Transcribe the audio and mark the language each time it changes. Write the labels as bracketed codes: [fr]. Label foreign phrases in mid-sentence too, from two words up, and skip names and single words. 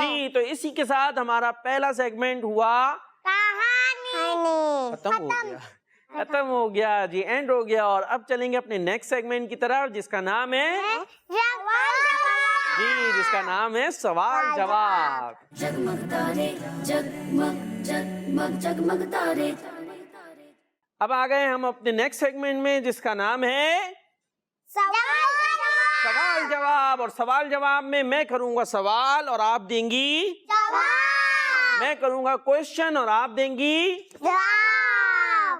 [ur] جی, تو اسی کے ساتھ ہمارا پہلا سیگمنٹ ہوا کہانی ختم ہو گیا. جی اینڈ ہو گیا. اور اب چلیں گے اپنے [en] next segment [ur] کی طرف, جس کا نام ہے جی, جس کا نام ہے سوال جواب. جگمگ تارے جگمگ جگمگ جگمگ تارے. اب آ گئے ہم اپنے [en] next segment [ur] میں, جس کا نام ہے سوال جواب. اور سوال جواب میں میں کروں گا سوال اور آپ دیں گی جواب. میں کروں گا کوشچن اور آپ دیں گی جواب.